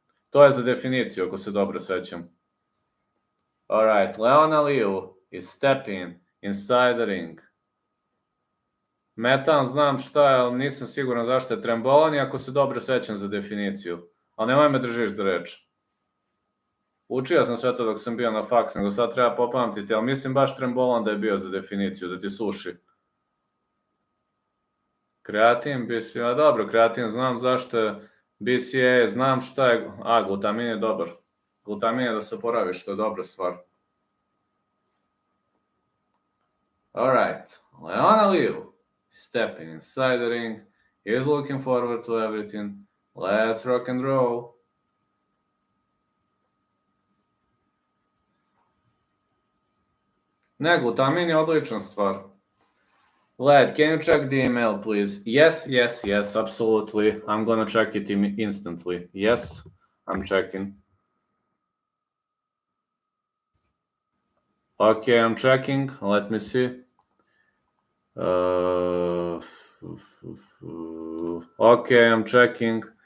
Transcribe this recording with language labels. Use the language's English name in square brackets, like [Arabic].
[Serbian] To je za definiciju, ako se dobro sećam. [English] Alright, Aliu is stepping inside the ring. [Serbian] Metan znam šta je, ali nisam siguran zašto je trembolon i ako se dobro sećam za definiciju. Ali nemoj me držiš za reč. Učio sam sve to dok sam bio na faks, nego sad treba popamtiti, ali mislim baš trembolon da je bio za definiciju, da ti suši. Kreatin, BCA, dobro, kreatin znam zašto je, BCA, znam šta je, glutamin je dobar. Glutamin je da se oporaviš, to je dobra stvar. [English] Alright, Aliu, stepping inside the ring, he is looking forward to everything, let's rock and roll. [Serbian] Ne, glutamin je odlična stvar. [English] Lad, can you check the email, please? Yes, absolutely. I'm gonna check it instantly. Yes, I'm checking. Okay, I'm checking. Let me see. Okay, I'm checking.